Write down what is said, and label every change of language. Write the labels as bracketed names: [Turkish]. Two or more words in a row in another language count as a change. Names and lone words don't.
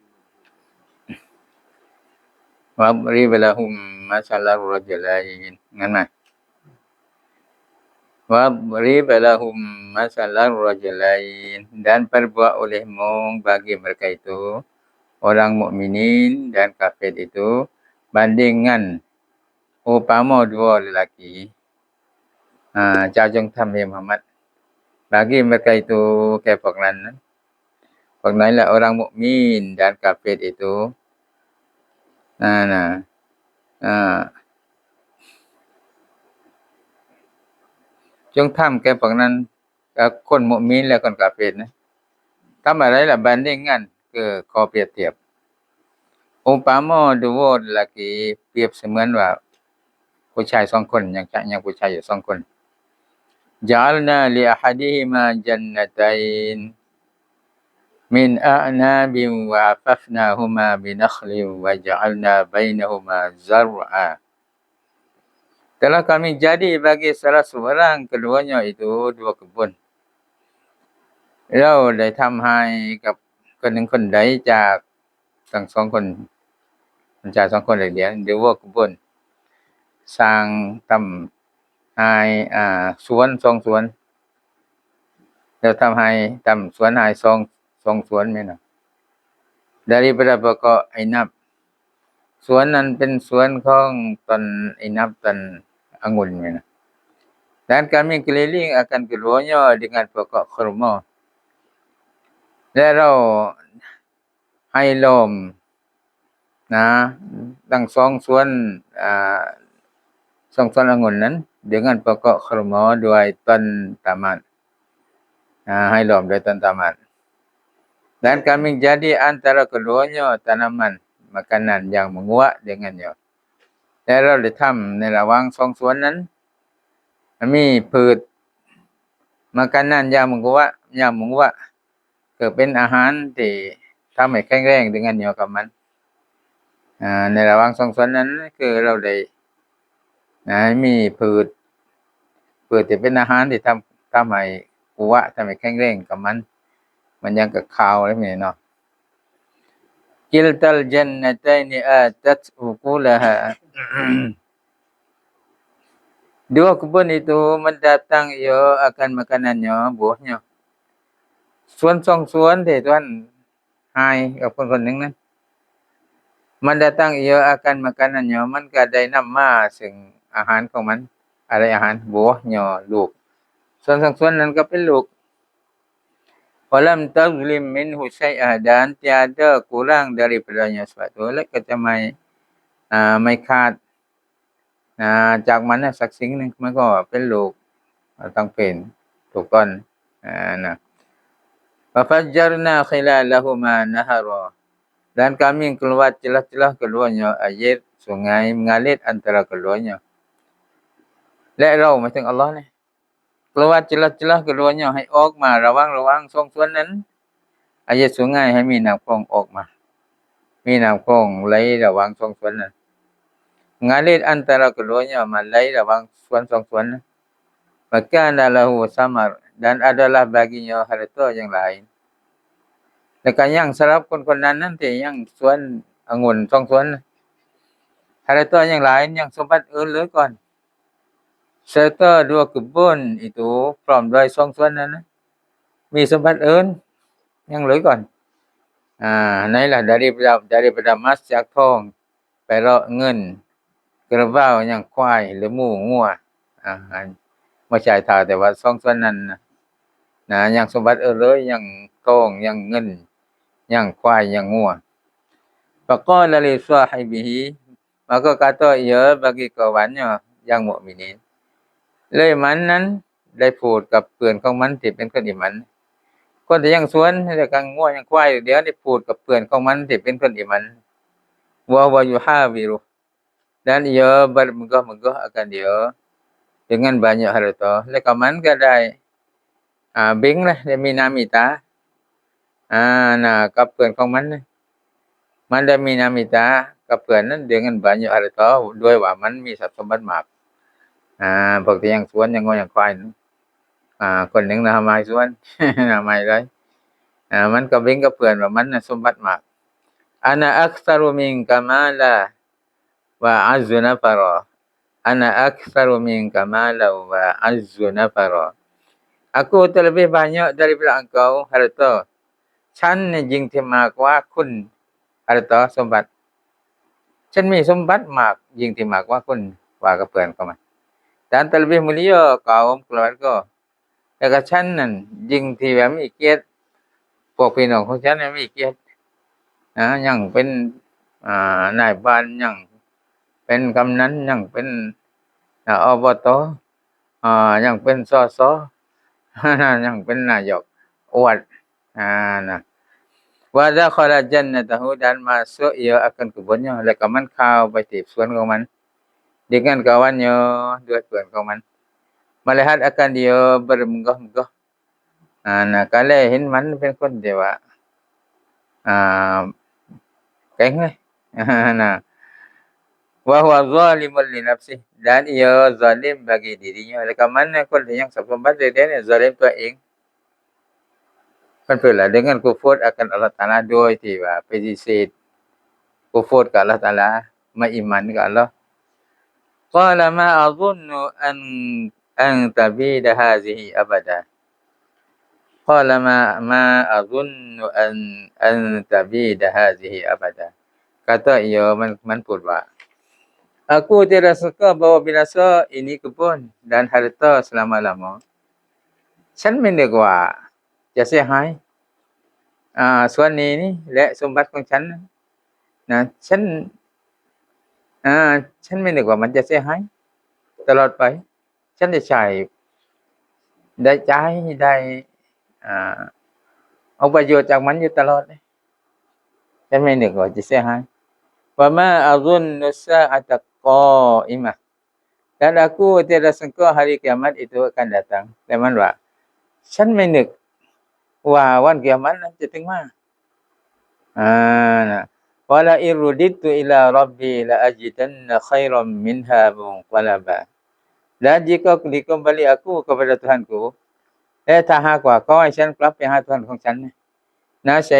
[Arabic] واضرب لهم مثلا رجلين. Ngana. واضرب لهم مثلا رجلين, [Malay] dan perbuat olehmu bagi mereka itu orang mukminin dan kafir itu bandingan upama dua lelaki. [Thai] จ้าจงทำให้ Muhammad [Malay] bagi mereka itu ke [Thai] พวกนั้นพวกนั้นแหละ [Malay] orang mukmin dan kafir itu [Thai] จงทำแก่พวกนั้นกับคนมุมินและคนกาเฟรนะ ทำอะไรล่ะ bandingan คือขอเปรียบเทียบอุปมาดูว่าลากีเปรียบเสมือนว่าผู้ชาย2คนยังผู้ชายอยู่2คน [Arabic] جعلنا لأحدهما جنتين من أعناب وحففناهما بنخل وجعلنا بينهما زرعا. [Malay] Telah kami jadi bagi salah seorang keduanya itu 2 kebun. [Thai] เราได้ทำให้กับคนหนึ่งคนใดจากทั้ง2คนจาก2คนเดียว 2 kebun สร้างทำให้สวน2สวนแล้วทำให้ ทำสวนให้2สวนแม่น [Malay] daripada pokok ainab [Thai] สวนนั้นเป็นสวนของต้นainabต้นองุ่นแม่น [Malay] dan kami keliling akan keduanya dengan pokok khurma [Thai] และเราให้ล้อมทั้ง2สวน 2สวนองุ่นนั้น [Malay] dengan pokok khurma [Thai] ด้วยต้นตามัดให้ล้อมด้วยต้นตามัด [Malay] dan kami jadi antara keduanya tanaman makanan yang menguat dengannya [Thai] และเราได้ทำในระหว่าง2สวนนั้นมี พืช [Malay] makanan yang menguat [Thai] คือเป็นอาหารที่ทำให้แข็งแรงdengannya กับมันในระหว่าง2สวนนั้นคือเราได้มีพืชที่เป็นอาหารที่ทำให้กุวะทำให้แข็งแรงกับมันยังกับข้าวอะไรนี่เนาะ [Arabic] كلتا الجنتين آتت أكلها. [Malay] 2 kebun itu mendatang ia akan makanannya buahnya [Thai] สวน2สวนที่ท่านให้กับคนๆนึงนั้น [Malay] mendatang ia akan makanannya [Thai] มันก็ได้นํามาซึ่งอาหารของมันอะไรอาหารบัวหญ้าลูกส่วน2สวนนั้นก็เป็นลูก [Arabic] ولم تظلم منه شيئا [Malay] dan tiada kurang daripadanya sesuatu [Thai] และก็จะไม่ขาดจากมันสักสิ่งนึงมันก็เป็นลูกต้องเป็นถูก ต้องนะ [Arabic] وفجرنا خلالهما نهرا [Malay] dan kami keluar celah-celah keduanya air sungai mengalir antara keduanya [Thai] และเราหมายถึงอัลเลาะห์นี่ [Malay] keluar celah-celah [Thai] keduanya ให้ออกมาระหว่าง2สวนนั้น [Malay] air sungai [Thai] ให้มีน้ำคลองออกมามีน้ำคลองไหลระหว่าง2สวนนั้น [Malay] mengalir antara keduanya [Thai] มาไหลระหว่างสวน2สวนนั้น [Arabic] وكان له ثمر [Malay] dan adalah baginya harta yang lain [Thai] แล้วก็ยังสำหรับคนๆนั้นที่ยังสวนองุ่น2สวน [Malay] harta yang lain yang sumbat [Thai] อื่นก่อน [Malay] serta 2 kebun itu [Thai] พร้อมด้วย2สวนนั้นมีสมบัติอื่นยังเหลือก่อนนั่นล่ะ [Malay] daripada emas [Thai] จากทองไปเลาะเงินกระเว้ายัง ควายหรือหมูงัวบ่ใช่ท่าแต่ว่า2สวนนั้นยังสมบัติอื่นเลยยังทองยังเงิ นยังควายยังงัว [Arabic] فقال لصاحبه [Malay] maka kata ia bagi kawannya yang mukminin [Thai] เลยมันนั้นได้พูดกับเพื่อนของมันที่เป็นคนอิหมันคนที่ยังสวนแล้วก็งัวยังควายเดี๋ยวได้พูดกับเพื่อนของมันที่เป็นคนอิหมัน [Arabic] ويحاوره [Malay] dan ia bermegah-megah akan dia dengan banyak harta [Thai] แล้วก็มันก็ได้เบ่งlah ได้มีนามิตา กับเพื่อนของมันได้มีนามิตากับเพื่อนนั้น [Malay] dengan banyak harta [Thai] ด้วยว่ามันมีทรัพย์สมบัติมากพวกที่ยังสวนยังงัวยังควายคนหนึ่งนะไม้สวนไม้เลยมันก็เบ่งกับเพื่อนว่ามันน่ะสมบัติมาก [Arabic] أنا أكثر منك مالا وأعز نفرا أنا أكثر منك مالا وأعز نفرا [Malay] aku terlebih banyak daripada engkau harta [Thai] ฉันนี่ยิ่งที่มากกว่าคุณharta สมบัติฉันมีสมบัติมากยิ่งที่มากกว่าคุณว่ากับเพื่อนเขามา [Malay] dan terlebih mulia kaum keluarga [Thai] แล้วก็ ฉันนั่นยิ่งที่แบบมีเกียรติพวกพี่น้องของฉันน่ะมีเกียรติยังเป็น นายบ้านยังเป็นกำนันยังเป็นอบตยังเป็นสส ยังเป็นนายกอวดนะ [Arabic] ودخل جنته [Malay] dan masuk ia akan kebunnya [Thai] แล้วก็มันเข้าไปที่สวนของมัน [Malay] dengan kawannya dua tuan [Thai] ของมัน [Malay] melihat akan dia bermenggah-menggah nah kalau [Thai] เห็นมันเป็นคนที่ว่า เก่งเลยนะ [Arabic] وهو ظالم لنفسه [Malay] dan ia zalim bagi dirinya [Thai] แล้วก็มันคนที่ยังสมบัติเด่นๆ [Malay] zalim [Thai] ตัวเอง [Malay] Alhamdulillah dengan kufur akan Allah Taala [Thai] โดยที่ว่าปฏิเสธkufur กับ Allah Taala ไม่อีหมันกับ Allah [Arabic] قال ما أظن أن تبيد هذه أبدا قال ما أظن أن تبيد هذه أبدا [Malay] kata ia [Thai] มันพูดว่า [Malay] aku tidak suka bahawa binasa ini kebun dan harta selama-lama [Thai] ฉันไม่นึกว่าจะเสียหายส่วนนี้นี่และสมบัติของฉันนะ ฉันไม่นึกว่ามันจะเสียหายตลอดไปฉันจะใช้ได้ใช้ได้เอาประโยชน์จากมันอยู่ตลอดเลยฉันไม่นึกว่าจะเสียหาย [Arabic] وما أظن الساعة قائمة [Malay] dan aku tidak sangka hari kiamat itu akan datang [Thai] แต่มันว่าฉันไม่นึกว่าวันกิยามะฮ์นั้นจะถึงมานะวะ [Arabic] ولئن رددت إلى ربي لأجدن خيرا منها منقلبا [Malay] dan jika dikembali aku kepada Tuhanku [Thai] ถ้าหากว่าขอให้ฉันกลับไปหาTuhanของฉันนะ [Arabic] saya